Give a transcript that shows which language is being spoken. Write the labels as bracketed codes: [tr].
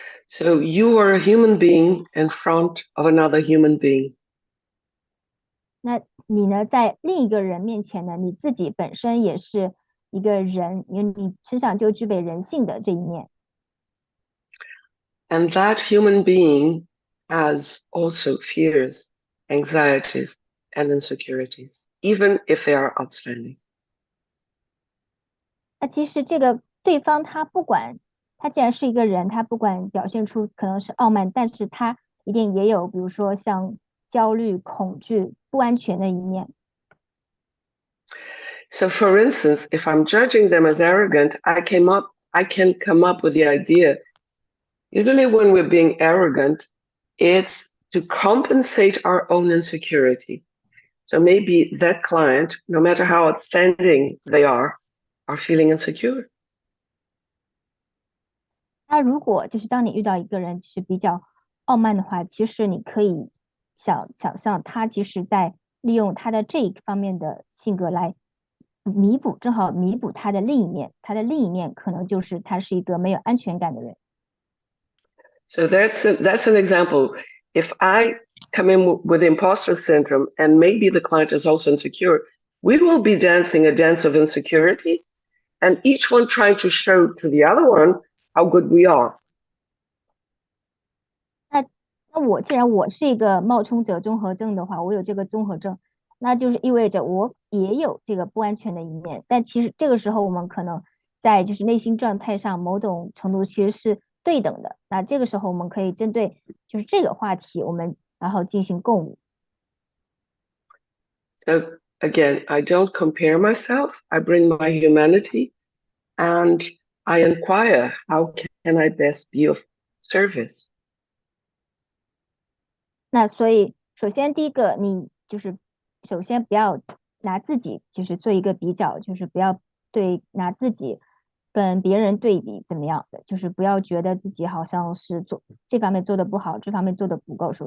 [en] So you are a human being in front of another human being. [zh] 那你呢，在另一个人面前呢，你自己本身也是一个人，因为你身上就具备人性的这一面。 [en] And that human being has also fears, anxieties, and insecurities, even if they are outstanding. [zh] 那其实这个对方他不管，他既然是一个人，他不管表现出可能是傲慢，但是他一定也有，比如说像焦虑、恐惧、不安全的一面。 [en] So, for instance, if I'm judging them as arrogant, I can come up with the idea. Usually, when we're being arrogant, it's to compensate our own insecurity. So maybe that client, no matter how outstanding they are feeling insecure. [zh] 那如果就是当你遇到一个人是比较傲慢的话，其实你可以想象他其实在利用他的这一方面的性格来正好弥补他的另一面，他的另一面可能就是他是一个没有安全感的人。 [en] So that's an example. If I come in with imposter syndrome and maybe the client is also insecure, we will be dancing a dance of insecurity and each one trying to show to the other one how good we are. [zh] 那我既然我是一个冒充者综合症的话，我有这个综合症，那就是意味着我也有这个不安全的一面。但其实这个时候我们可能在就是内心状态上某种程度其实是对等的。那这个时候我们可以针对就是这个话题，我们然后进行共舞。 [en] So again, I don't compare myself. I bring my humanity and I inquire, how can I best be of service? [zh] 那所以，首先第一个，你就是首先不要拿自己就是做一个比较，就是不要拿自己跟别人对比怎么样的，就是不要觉得自己好像是做这方面做的不好，这方面做的不够。